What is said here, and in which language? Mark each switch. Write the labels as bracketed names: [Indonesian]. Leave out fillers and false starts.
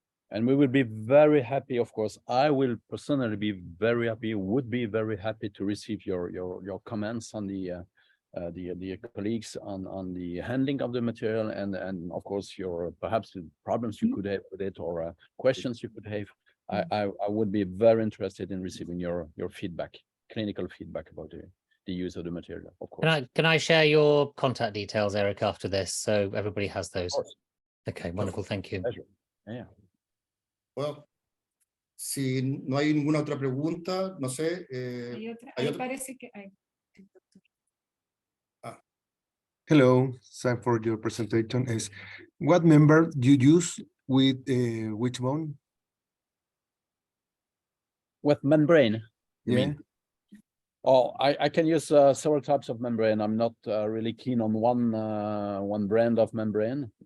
[English] And we will be very happy, of course. I will personally be very happy, would be very happy to receive your comments on the colleagues on the handling of the material, and of course your perhaps the problems you could have with it, or questions you could have. I would be very interested in receiving your feedback, clinical feedback about the use of the material, of course. Can I share your contact details, Eric, after this, so everybody has those? Okay, wonderful, thank you. Yeah. [Spanish] Well, si no hay ninguna otra pregunta, no sé. Ahí parece que hay. [English] Hello, thanks for your presentation. What member do you use with Wishbone? With membrane? Yeah. Oh, I can use several types of membrane. I'm not really keen on one brand of membrane.